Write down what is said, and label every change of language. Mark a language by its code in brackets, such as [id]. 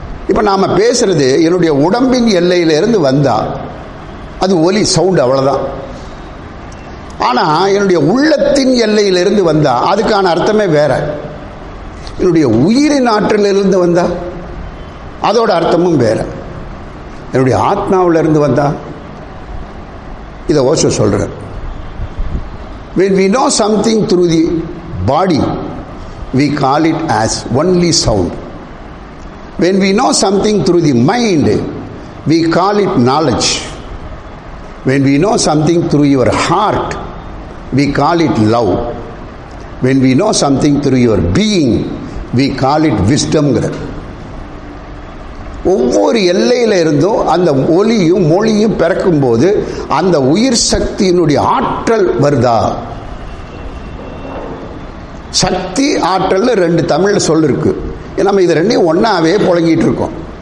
[ta] இப்போ நாம் பேசுறது என்னுடைய உடம்பின் எல்லையிலிருந்து வந்தால் அது ஒலி, சவுண்ட், அவ்வளோதான். ஆனால் என்னுடைய உள்ளத்தின் எல்லையிலிருந்து வந்தால் அதுக்கான அர்த்தமே வேற. என்னுடைய உயிரின் ஆற்றலிருந்து வந்தால் அதோட அர்த்தமும் வேற. என்னுடைய ஆத்மாவிலிருந்து வந்தால், இதை ஓஷோ சொல்றார், [en] when we know something through the body we call it as only sound. When we know something through the mind we call it knowledge. When we know something through your heart we call it love. When we know something through your being we call it wisdom. [ta] ஒவ்வொரு எல்லையில இருந்தும் அந்த ஒலியும் மொழியும் பிறக்கும் போது அந்த உயிர் சக்தியினுடைய ஆற்றல் வருதா. சக்தி ஆற்றல் 2 தமிழ்ல சொல் இருக்கு. நம்ம இது 2ஐயும் ஒன்னாவே புழங்கிட்டு இருக்கோம்.